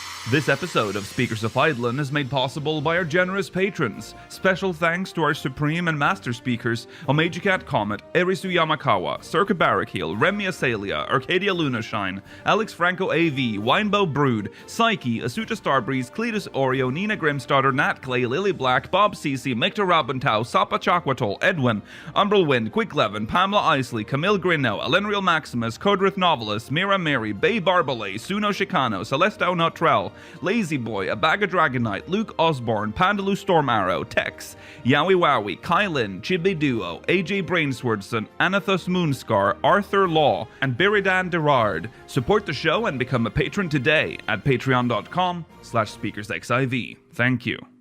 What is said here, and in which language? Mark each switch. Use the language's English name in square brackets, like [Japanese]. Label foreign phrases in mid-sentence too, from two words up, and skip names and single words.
[English] This episode of Speakers of Eidolon is made possible by our generous patrons. Special thanks to our Supreme and Master Speakers, Omejicat Comet, Erisu Yamakawa, Circa Barrackeel, Remy Asalia, Arcadia Lunashine, Alex Franco AV, Winebow Brood, Psyche, Asuta Starbreeze, Cletus Oreo, Nina Grimstarter, Nat Clay, Lily Black, Bob Cece, Micta Rabentau, Sapa Chakwatol, Edwin, Umbral Wind, Quick Levin, Pamela Isley, Camille Grino, Elenriel Maximus, Codrith Novelist, Mira Mary, Bay Barbalay, Suno Chicano, Celestao Notrell, Lazy Boy, Abaga Dragonite, Luke Osborne, Pandaloo Storm Arrow, Tex, Yowie Wowie, Kylin, Chibi Duo, AJ Brainswordson, Anathos Moonscar, Arthur Law, and Biridan Derard. Support the show and become a patron today at patreon.com/speakersxiv. Thank you.